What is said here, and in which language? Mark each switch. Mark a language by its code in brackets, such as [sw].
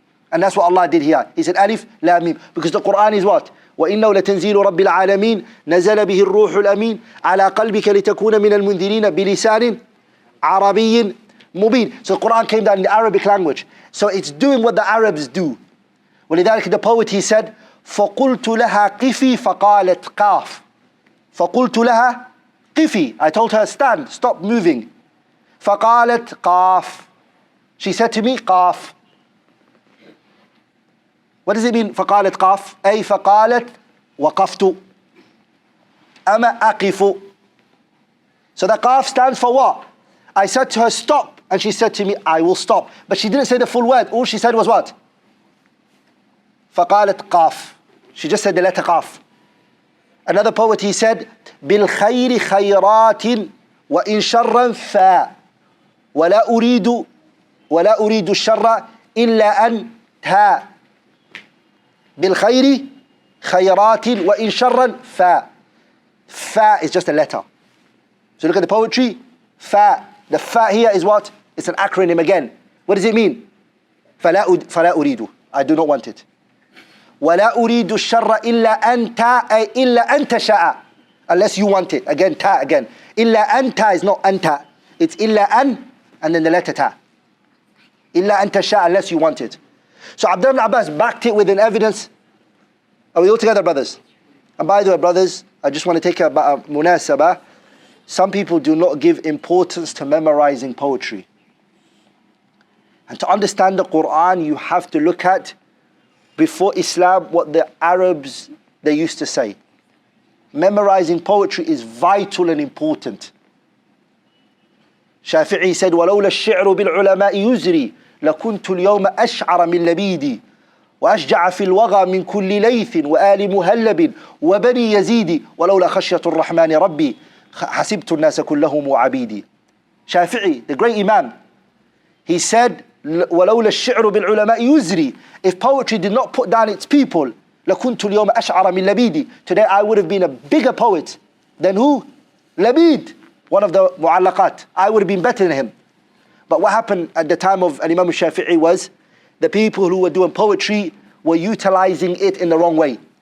[en] And that's what Allah did here. He said Alif, Lam, Mim. Because the Quran is what? [ar] وَإِنَّهُ لَتَنْزِيلُ رَبِّ الْعَالَمِينَ نَزَلَ بِهِ الرُّوحُ الْأَمِينَ عَلَى قَلْبِكَ لِتَكُونَ مِنَ الْمُنذِرِينَ بِلِسَانٍ عَرَبِيٍّ مُبِينٍ. [en] So the Quran came down in the Arabic language. So it's doing what the Arabs do. [ar] ولذلك [en] the poet, he said [ar] فَقُلْتُ لَهَا قِفِي فَقَالَتْ قَافٍ. فَقُلْتُ لَهَا قِفِي. [en] I told her, stand, stop moving. [ar] فَقَالَتْ قَافٍ. [en] She said to me, قَاف. What does it mean? [ar] فقالت قاف أي فقالت وقفت أما أقف. [en] So the قاف stands for what? I said to her stop and she said to me I will stop. But she didn't say the full word. All she said was what? [ar] فقالت قاف. [en] She just said the letter قاف. Another poet, he said [ar] بالخير خيرات وإن شرا فا ولا أريد الشر إلا أن تا. بالخير خيرات وإن شرا فا. [en] Fa is just a letter. So look at the poetry. Fa. The fa here is what? It's an acronym again. What does it mean? [ar] فلا أريد. [en] I do not want it. [ar] ولا أريد الشر إلا أنت أي إلا أنت شاء. [en] Unless you want it. Again, ta again. [ar] إلا أنت [en] is not [ar] أنت. [en] It's [ar] إلا أن [en] and then the letter ta. [ar] إلا أنت شاء [en] unless you want it. So Abdullah ibn Abbas backed it with an evidence. Are we all together, brothers? And by the way, brothers, I just want to take a munasabah. Some people do not give importance to memorizing poetry. And to understand the Quran, you have to look at, before Islam, what the Arabs, they used to say. Memorizing poetry is vital and important. [ar] Shafi'i said, وَلَوْلَا الشِّعْرُ بِالْعُلَمَاءِ يُزْرِي لكنت اليوم أشعر من لبيدي وأشجع في الوغى من كل ليث وآل مهلب وبني يزيد ولولا خشية الرحمن ربي حسبت الناس كلهم عبيدي. [en] Shafi'i, the great Imam, he said [ar] ولولا الشعر بالعلماء يزري. [en] If poetry did not put down its people [ar] لكنت اليوم أشعر من لبيدي. [en] Today I would have been a bigger poet than who? Labid. one of the mu'allaqat. I would have been better than him. But what happened at the time of Imam al-Shafi'i was the people who were doing poetry were utilizing it in the wrong way.